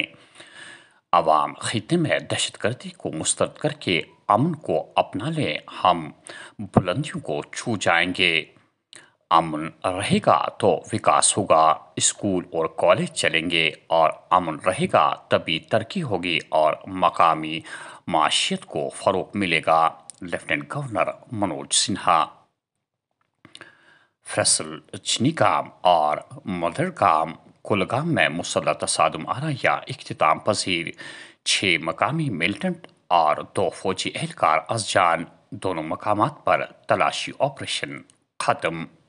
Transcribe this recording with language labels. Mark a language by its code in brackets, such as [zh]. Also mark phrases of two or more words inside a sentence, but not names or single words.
[ur] عوام خطے میں دہشت گردی کو مسترد کر کے امن کو اپنا لیں، ہم بلندیوں کو چھو جائیں گے۔ امن رہے گا تو وکاس ہوگا، اسکول اور کالج چلیں گے، اور امن رہے گا تبھی ترقی ہوگی اور مقامی معیشت کو فروغ ملے گا۔ لیفٹیننٹ گورنر منوج سنہا۔ فیصل چنیگام اور مدرگام کلگام میں مسلح تصادم آرایا اختتام پذیر، 6 مقامی ملٹنٹ اور 2 فوجی اہلکار از جان، دونوں مقامات پر تلاشی آپریشن ختم۔